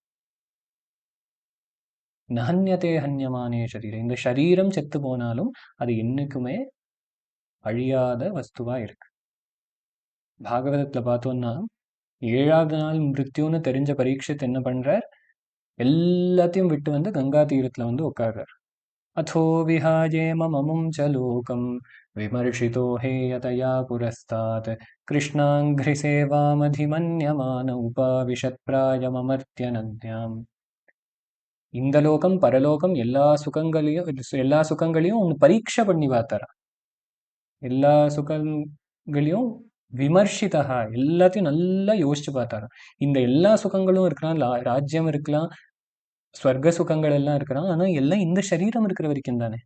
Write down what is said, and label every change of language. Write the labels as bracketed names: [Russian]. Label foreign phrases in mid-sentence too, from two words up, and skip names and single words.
[Sanskrit] नहन्यते हन्यमाने शरीरम्, [Tamil] இந்த சரீரம் செத்து போனாலும் அது என்னைக்குமே அழியாத வஸ்துவா இருக்கு. பாகவதத்துல பார்த்தோம்னா 7வது நாள் மிருத்யுன்னு தெரிஞ்ச பரீட்சித் என்ன பண்றார், எல்லாத்தையும் விட்டு வந்து கங்கா தீரத்துல வந்து உட்கார்றார். [Sanskrit] अथो विहायेमममुं च लोकं विमर्शितो हेयतया पुरस्तात् कृष्णाङ्घ्रिसेवामधिमन्यमान उपाविशत्प्रायममर्त्यनद्याम्. [Tamil] இந்த லோகம் பரலோகம் எல்லா சுகங்களையும் ஒன்று பரீட்சை பண்ணி பார்த்தாரா. எல்லா சுகங்களையும் விமர்சிதா, எல்லாத்தையும் நல்லா யோசிச்சு பார்த்தாரா. இந்த எல்லா சுகங்களும் இருக்கலாம், ராஜ்யம் இருக்கலாம், ஸ்வர்க்க சுகங்கள் எல்லாம் இருக்கலாம், ஆனா எல்லாம் இந்த சரீரம் இருக்கிற வரைக்கும் தானே.